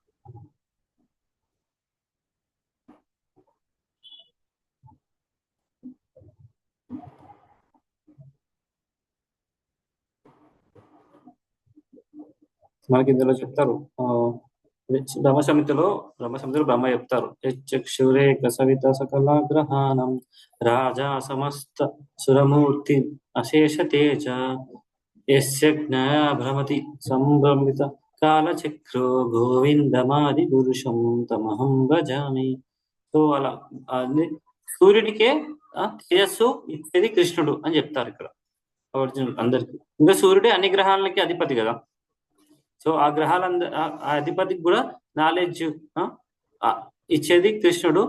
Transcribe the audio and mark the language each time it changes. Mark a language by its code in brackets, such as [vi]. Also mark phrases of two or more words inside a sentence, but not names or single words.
[te] మనకి ఇందులో చెప్తారు, బ్రహ్మసమితిలో బ్రహ్మ చెప్తారు, [sa] चक्षुरे सवित सकलाग्रहानं राजा समस्त सुरमूर्ति अशेष तेज यस्य ज्ञान भ्रमति सम्भ्रमित कालचक्रो गोविन्दमादि पुरुषं तमहं भजामि. [te] సో అలా అది సూర్యుడికే తేజస్సు ఇచ్చేది కృష్ణుడు అని చెప్తారు ఇక్కడ ఒరిజినల్ అందరికి. ఇంకా సూర్యుడే అన్ని గ్రహాలకి అధిపతి కదా. సో ఆ గ్రహాలంద ఆ అధిపతికి కూడా నాలెడ్జ్ ఇచ్చేది కృష్ణుడు.